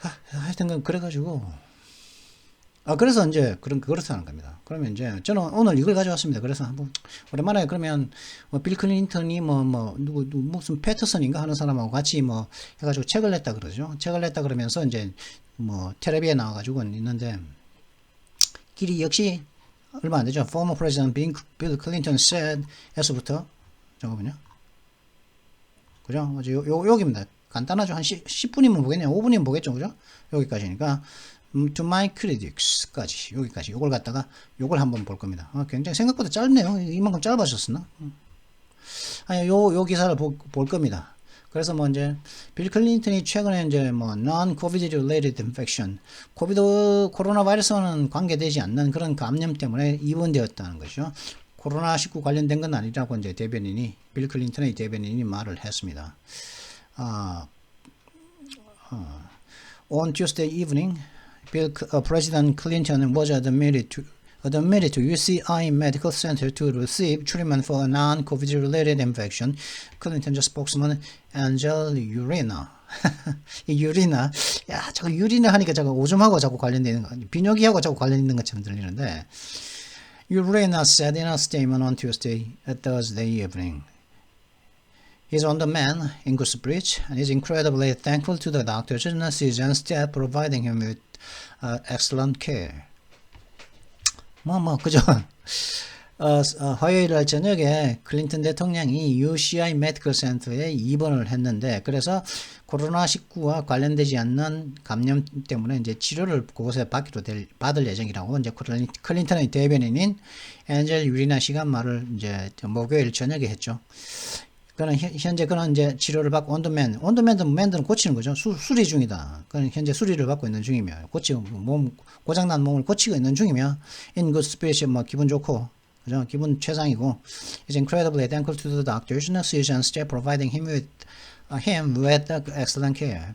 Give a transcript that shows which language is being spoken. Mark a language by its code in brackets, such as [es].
[ko] 하여튼 그래가지고 그래서 이제 그렇다는 겁니다. 그러면 이제 저는 오늘 이걸 가져왔습니다. 그래서 한번 오랜만에 그러면 빌 클린턴이 누구 무슨 패터슨인가 하는 사람하고 같이 해가지고 책을 냈다 그러죠. 책을 냈다 그러면서 이제 텔레비에 나와가지고 있는데. 길이 역시 얼마 안 되죠. [en] Former President Bill Clinton said [ko] 에서부터 잠깐만요. 그죠? 여기입니다. 간단하죠. 한 10분이면 보겠네요. 5분이면 보겠죠. 그죠? 여기까지니까 to my critics까지 여기까지 요걸 갖다가 요걸 한번 볼 겁니다. 굉장히 생각보다 짧네요. 이만큼 짧아졌었나? 아니 요 기사를 볼 겁니다. 그래서 이제 빌 클린턴이 최근에 이제 [en] non-COVID related infection, [ko] 코로나 바이러스와는 관계되지 않는 그런 감염 때문에 입원되었다는 것이죠. 코로나19 관련된 건 아니라고 이제 빌 클린턴의 대변인이 말을 했습니다. [en] On Tuesday evening, President Clinton was admitted admitted to UCI Medical Center to receive treatment for a non-COVID-related infection. 클린턴 spokesman Angel Urena. [ko] 이 유리나, 야, 저거 유리나 하니까 저거 오줌하고 자꾸 관련되는 거, 비뇨기하고 자꾸 관련 있는 것처럼 들리는데, [en] Urena said in a statement on Thursday evening. He's on the mend in good spirits and is incredibly thankful to the doctors and nurses and staff providing him with excellent care. [ko] 그죠? 화요일 날 저녁에 클린턴 대통령이 UCI 메디컬 센터에 입원을 했는데, 그래서 코로나19와 관련되지 않는 감염 때문에 이제 치료를 그곳에 받을 예정이라고 이제 클린턴의 대변인인 엔젤 유리나 씨가 말을 이제 목요일 저녁에 했죠. 그는 현재 그는 이제 치료를 받고 맨드는 고치는 거죠. 수리 중이다. 그는 현재 수리를 받고 있는 중이며, 고장난 몸을 고치고 있는 중이며, [en] in good spirit, [ko] 기분 좋고, 그죠? 기분 최상이고, [en] is incredibly thankful to the doctors, nurses, and staff providing him with excellent care.